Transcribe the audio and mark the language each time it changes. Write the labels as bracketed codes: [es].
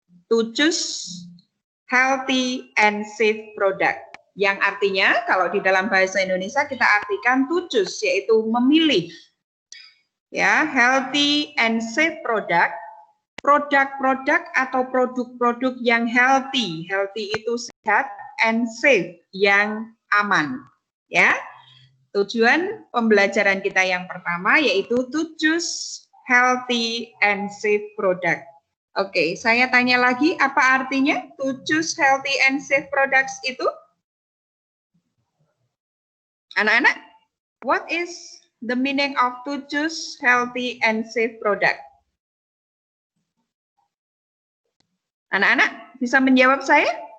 [en] To choose healthy and safe product. [id] Yang artinya kalau di dalam bahasa Indonesia kita artikan [en] to choose, [id] yaitu memilih. Ya, [en] healthy and safe product, [id] produk-produk atau produk-produk yang healthy. Healthy itu sehat, [en] and safe [id] yang aman. Ya. Tujuan pembelajaran kita yang pertama yaitu [en] to choose healthy and safe product. [id] Oke, saya tanya lagi, apa artinya [en] to choose healthy and safe products [id] itu? [en] Anak-anak, what is the meaning of to choose healthy and safe product? [id] Anak-anak, bisa menjawab saya?